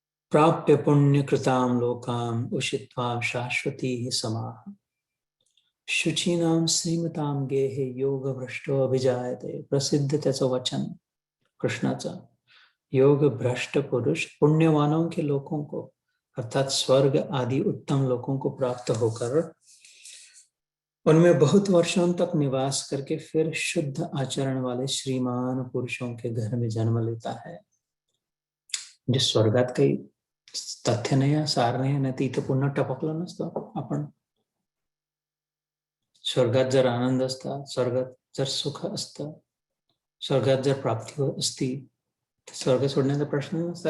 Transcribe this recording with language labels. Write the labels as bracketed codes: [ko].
[sa] प्राप्य पुण्यकृतां लोकां उषित्वा शाश्वती समाः शुचीनां श्रीमतां गेहे योग भ्रष्टो अभिजायते. [mr] प्रसिद्ध त्याचं वचन कृष्णाचं. [hi] योग भ्रष्ट पुरुष पुण्यवानों के लोगों को, अर्थात स्वर्ग आदि उत्तम लोगों को प्राप्त होकर उनमें बहुत वर्षों तक निवास करके फिर शुद्ध आचरण वाले श्रीमान पुरुषों के घर में जन्म लेता है. [mr] म्हणजे स्वर्गात काही तथ्य नाही, सार नाही, तर इथं पुन्हा टपकलं नसतं आपण. स्वर्गात जर आनंद असता, स्वर्गात जर सुख असतं, स्वर्गात जर प्राप्ती असती, तर स्वर्ग सोडण्याचा प्रश्न नसता.